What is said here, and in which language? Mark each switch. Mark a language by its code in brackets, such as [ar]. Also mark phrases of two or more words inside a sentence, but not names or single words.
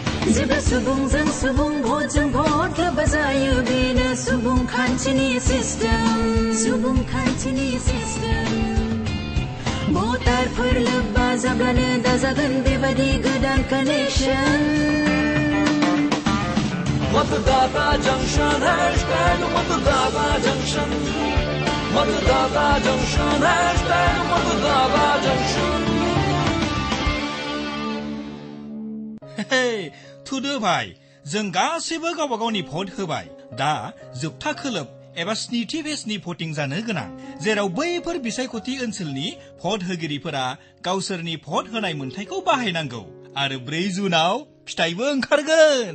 [brx] जेब्ला सुबुंजों सुबुं भटजों भट लोब्बा जायो बेनो सुबुंखान्थिनि सिस्टेम भटारफोर लोब्बा जाब्लानो दाजागोन बेबादि गोदान कानेक्सन [hi] मतदाता जंक्शन हैशटैग मतदाता जंक्शन मतदाता जंक्शन हैशटैग मतदाता जंक्शन [brx] थुदो भाई जों गासैबो गावबा गावनि भट होबाय दा जोबथा खोलोब एबा स्निथि फेजनि भटिं जानो गोनां जेराव बैफोर बिसायख'थि ओनसोलनि भट होगिरिफोरा गावसोरनि भट होनाय मोन्थायखौ बाहायनांगौ आरो 4 जुनाव फिथाइबो ओंखारगोन